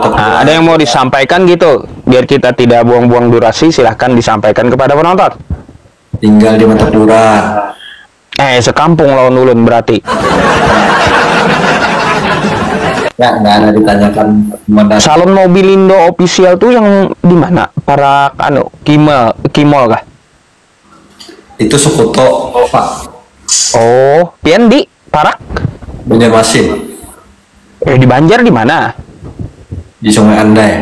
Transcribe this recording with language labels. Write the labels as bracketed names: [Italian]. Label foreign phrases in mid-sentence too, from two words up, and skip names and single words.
[Indonesian] Nah, ada yang mau disampaikan gitu, biar kita tidak buang-buang durasi, silahkan disampaikan kepada penonton. tinggal di Martapura. [Banjar] Sekampung lawan ulun berarti. [Indonesian] Ya, nggak ada ditanyakan mana. Salon Mobilindo official tuh yang di mana? Para Kimol kah? Itu Sukuto, Pak. [Banjar] Oh, pian di Parak? Banjarmasin. [Indonesian] Di Banjar di mana? Di Sungai Andai.